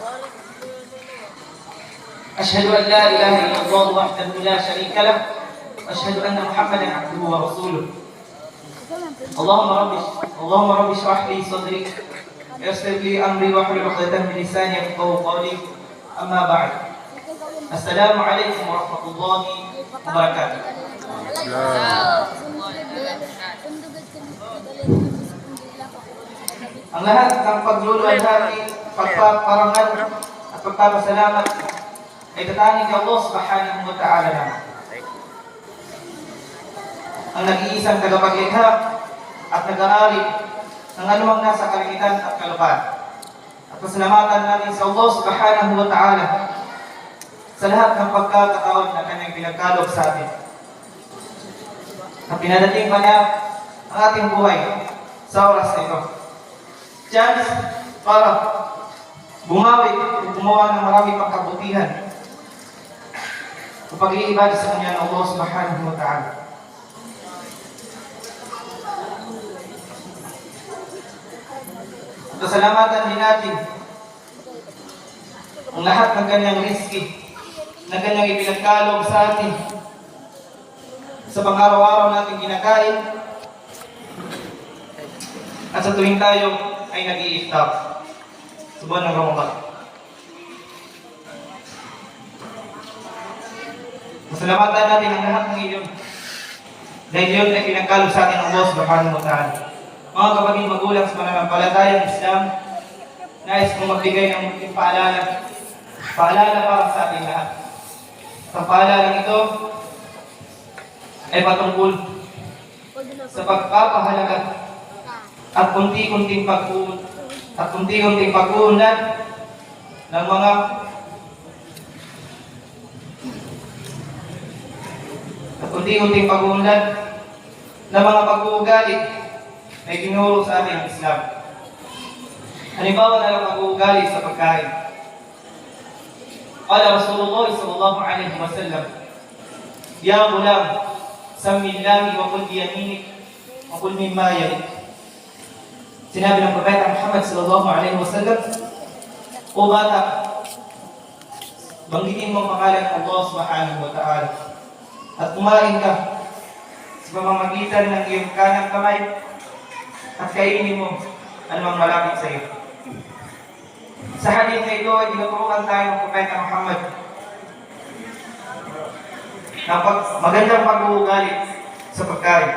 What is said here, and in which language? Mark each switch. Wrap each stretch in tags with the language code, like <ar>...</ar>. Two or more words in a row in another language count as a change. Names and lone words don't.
<ar>أشهد أن لا إله إلا الله وحده لا شريك له وأشهد أن محمدا عبده ورسوله اللهم رب اشرح لي صدري ويسر لي امري واحلل عقدة من لساني يفقهوا قولي اما بعد السلام عليكم ورحمة الله وبركاته.</ar> <tl>Ang lahat ng pagluluwalhati, pagpaparangal at pagpapasalamat ay tatanig kay Allah</tl> <ar>سبحانه وتعالى</ar> <tl>naman. Ang nag-iisang tagapaglikha at nag-aari ng anumang nasa kalangitan at kalupaan. At pasalamatan natin sa Allah</tl> <ar>سبحانه وتعالى</ar> <tl>sa lahat ng pagkakataon na kanyang pinagkaloob sa atin. At pinadating pa niya ang ating buhay sa oras na ito. Chance para bumawi at gumawa ng maraming pagkabutihan sa pag-iibad sa kanya ng Allah</tl> <ar>سبحانه وتعالى.</ar> <tl>Pasalamatan din natin ang lahat ng kanyang rizki na kanyang ipinagkaloob sa atin sa pang-araw-araw natin kinakain at sa tuwing tayo ay nag-i-iftar sa buwan ng Ramadan. Pasalamatan natin ang lahat ng iyon dahil yun ay pinagkaloob sa atin ng Allah</tl> <ar>سبحانه وتعالى.</ar> <tl>Mga kapatid magulang sa pananampalatayang Islam, nais kong magbigay ng munting paalala para sa ating lahat. Ang paalalang ito ay patungkol sa pagpapahalaga at kunti-kunting pag-uunlad ng mga pag-uugali ay tinuro sa ating Islam. Halimbawa na lang pag-uugali sa pagkain.</tl> <ar>قال رسول الله صلى الله عليه وسلم يا غلام سم الله وكل بيمينك وكل مما يليك.</ar> <tl>Sinabi ng Propeta Muhammad</tl> <ar>صلى الله عليه وسلم,</ar> <tl>O bata, banggitin mo ang pangalan ng Allah</tl> <ar>سبحانه وتعالى</ar> <tl>at kumain ka sa pamamagitan ng iyong kanang kamay at kainin mo anumang malapit sa iyo. Sa hadith na ito ay tinuturuan tayo ng Propeta Muhammad ng magandang pag-uugali sa pagkain.</tl>